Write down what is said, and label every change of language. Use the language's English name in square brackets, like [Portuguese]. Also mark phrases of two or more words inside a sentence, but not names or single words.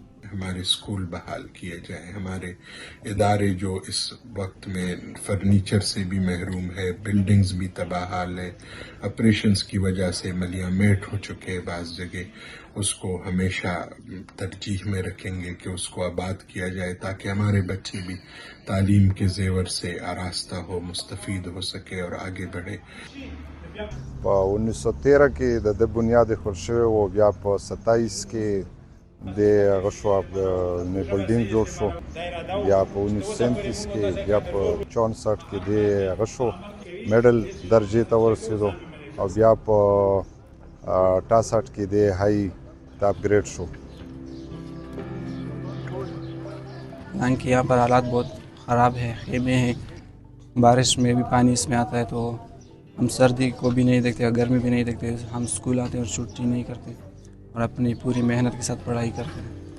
[Urdu] ہمارے اسکول بحال کیے جائے، ہمارے ادارے جو اس وقت میں فرنیچر سے بھی محروم ہے، بلڈنگز بھی تباہ حال ہے، آپریشنز کی وجہ سے ملیامیٹ ہو چکے ہیں بعض جگہ، اس کو ہمیشہ ترجیح میں رکھیں گے کہ اس کو آباد کیا جائے، تاکہ ہمارے بچے بھی تعلیم کے زیور سے آراستہ ہو، مستفید ہو سکے اور آگے بڑھے. [Pashto] 1913 کې د بنیاد خور شوی و، بیا په 27 کې د هغه شو نه بلډینګ جوړ شو، بیا په 1937 کې، بیا په 64 کې د هغه شو میډل درجې ته ورسېدو، او بیا په 68 کې د هائی ته اپګریډ شو. [Urdu] حالانکہ یہاں پر حالات بہت خراب ہے، خیمے ہیں، بارش میں بھی پانی اس میں آتا ہے، تو ہم سردی کو بھی نہیں دیکھتے، گرمی بھی نہیں دیکھتے. ہم اسکول آتے ہیں اور چھٹی نہیں کرتے، اور اپنی پوری محنت کے ساتھ پڑھائی کرتے ہیں.